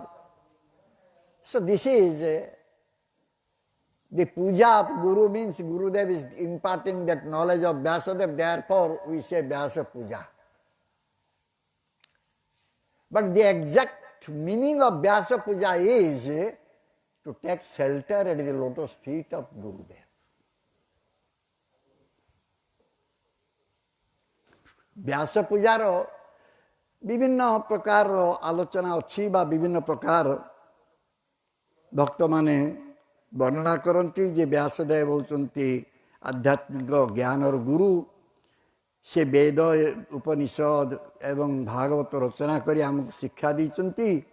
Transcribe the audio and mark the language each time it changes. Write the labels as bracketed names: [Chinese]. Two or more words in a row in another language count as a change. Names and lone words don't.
[English] So this is the puja of Guru means Gurudev is imparting that knowledge of Vyasadeva, therefore we say Vyasa Puja. But the exact meaning of Vyasa Puja is to take shelter at the lotus feet of Gurudev. [Odia] Vyasa Pujar ବିଭିନ୍ନ ପ୍ରକାର ଆଲୋଚନା ଅଛି ବା ବିଭିନ୍ନ ପ୍ରକାର ଭକ୍ତମାନେ ବର୍ଣ୍ଣନା କରନ୍ତି ଯେ ବ୍ୟାସଦେବ ହେଉଛନ୍ତି ଆଧ୍ୟାତ୍ମିକ ଜ୍ଞାନର ଗୁରୁ। ସେ ବେଦ ଉପନିଷଦ ଏବଂ ଭାଗବତ ରଚନା କରି ଆମକୁ ଶିକ୍ଷା ଦେଇଛନ୍ତି।